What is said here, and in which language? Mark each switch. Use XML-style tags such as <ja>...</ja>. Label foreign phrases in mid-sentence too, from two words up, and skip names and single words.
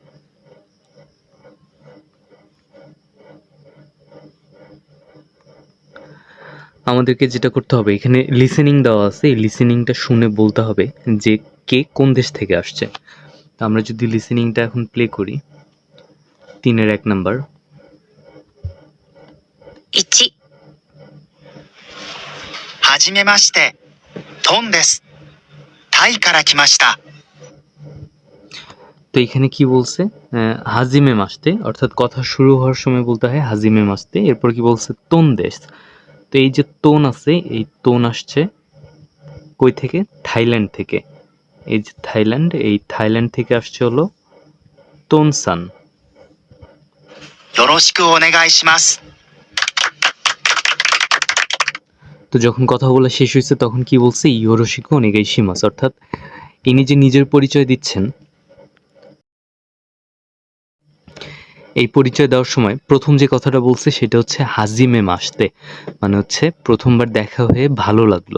<bn>আমাদেরকে যেটা করতে হবে, এখানে লিসেনিং দেওয়া আছে, এই লিসেনিংটা শুনে বলতে হবে যে কে কোন দেশ থেকে আসছে। তো আমরা যদি লিসেনিংটা এখন প্লে করি, 3-এর 1 নাম্বার।</bn> <ja>1、はじめまして、トンです。タイから来ました。</ja> <bn>তো এখানে কি বলছে?</bn> <ja>はじめまして,</ja> <bn>অর্থাৎ কথা শুরু হওয়ার সময় বলতে হয়</bn> <ja>はじめまして.</ja> <bn>এরপর কি বলছে?</bn> <ja>トンです.</ja> <bn>তো এই যে তোন আছে, এই তোন আসছে কই থেকে? থাইল্যান্ড থেকে। এই যে থাইল্যান্ড, এই থাইল্যান্ড থেকে আসছে হলো তোনসান।</bn> <ja>よろしくお願いします。</ja> <bn>তো যখন কথা বলা শেষ হয়েছে তখন কি বলছে?</bn> <ja>よろしくお願いします,</ja> <bn>অর্থাৎ ইনি যে নিজের পরিচয় দিচ্ছেন, এই পরিচয় দেওয়ার সময় প্রথম যে কথাটা বলছে সেটা হচ্ছে</bn> <ja>はじめまして,</ja> <bn>মানে হচ্ছে প্রথমবার দেখা হয়ে ভালো লাগলো।</bn>